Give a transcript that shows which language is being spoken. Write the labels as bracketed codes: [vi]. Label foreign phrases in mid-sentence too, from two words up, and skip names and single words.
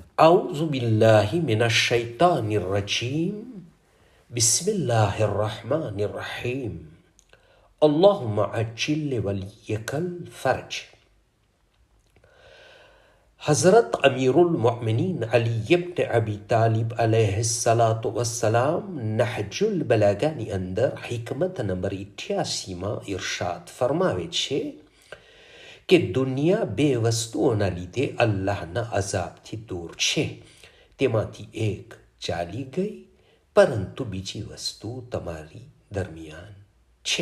[ar] أعوذ بالله من الشيطان الرجيم بسم الله الرحمن الرحيم اللهم عجل لوليك الفرج. [gu] हज़रत अमीरुल मोमिनीन अली इब्न अबी तालिब [ar] عليه الصلاة والسلام [gu] નહજુલ બલાગાની અંદર હિકમત નંબર 88માં ઇરશાદ ફરમાવે છે કે દુનિયા બે વસ્તુઓના લીધે અલ્લાહના અઝાબથી દૂર છે. તેમાંથી એક ચાલી ગઈ, પરંતુ બીજી વસ્તુ તમારી દરમિયાન છે.